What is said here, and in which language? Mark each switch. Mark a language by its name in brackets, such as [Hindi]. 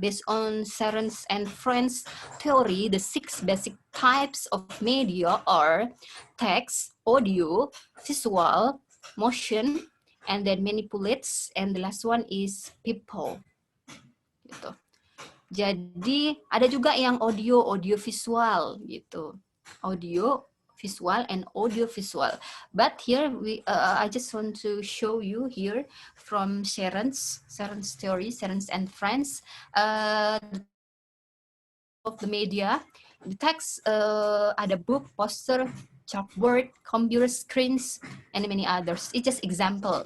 [English] Based on Seren and Friends theory, the 6 basic types of media are text, audio, visual, motion, and then manipulates, and the last one is people. Gitu. [Indonesian] Jadi ada juga yang audio visual gitu. [English] Audio visual and audio visual. But here I just want to show you here from Sharon's theory, Sharon's and Friends of the media. The text ada book, poster, chalkboard, computer screens, and many others. It's just example.